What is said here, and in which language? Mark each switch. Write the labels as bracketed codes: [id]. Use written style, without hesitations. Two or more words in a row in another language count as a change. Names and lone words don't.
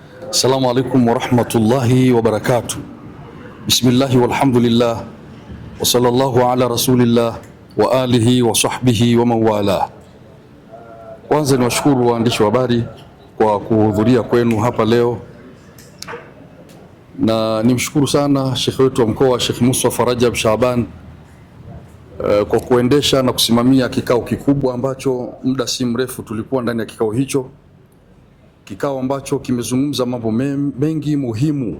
[ar] السلام عليكم ورحمة الله وبركاته. بسم الله والحمد لله وصلى الله على رسول الله وعلى آله وصحبه ومولى. [sw] Kwanza ni washukuru waandishi wa habari kwa kuhudhuria kwenu hapa leo, na nimshukuru sana Sheikh wetu wa mkoa Sheikh Mustafa Rajab Shaaban kwa kuendesha na kusimamia kikao kikubwa ambacho muda si mrefu tulikuwa ndani ya kikao hicho, kikao ambacho kimezungumza mambo mengi muhimu.